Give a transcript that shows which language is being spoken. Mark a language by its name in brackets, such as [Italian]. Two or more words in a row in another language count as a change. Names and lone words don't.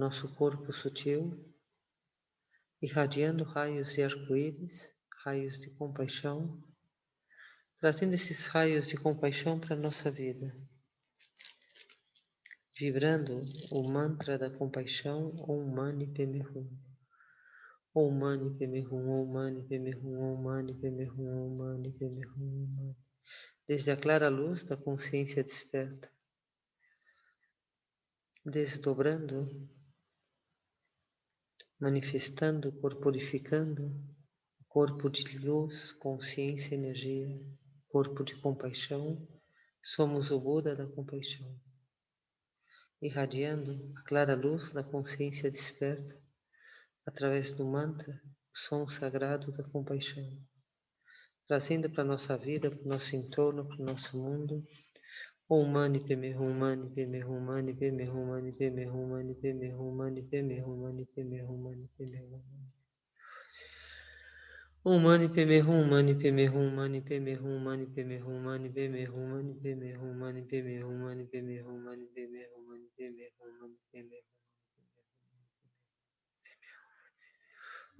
[Portuguese] nosso corpo sutil, irradiando raios de arco-íris, raios de compaixão, trazendo esses raios de compaixão para a nossa vida, vibrando o mantra da compaixão, [Sanskrit] Om Mani Padme Hum. Om Mani Padme Hum, Om Mani Padme Hum, Om Mani Padme Hum, Om Mani Padme Hum, Om Mani. [Portuguese] Desde a clara luz da consciência desperta, desdobrando, manifestando, corporificando o corpo de luz, consciência e energia, corpo de compaixão. Somos o Buda da compaixão, irradiando a clara luz da consciência desperta através do mantra, o som sagrado da compaixão, trazendo para a nossa vida, para o nosso entorno, para o nosso mundo. [Sanskrit] Om Mani Padme Hum, Mani Padme Hum, Mani Padme Hum, Mani Padme Hum, Mani Padme Hum, Mani Padme Hum, Mani Padme Hum, Mani Padme Hum. Om Mani Padme Hum, Mani Padme Hum, Mani Padme Hum, Mani Padme Hum, Mani Padme Hum, Mani Padme Hum, Mani Padme Hum, Mani Padme Hum, Mani Padme Hum, Mani Padme Hum, Mani Padme Hum.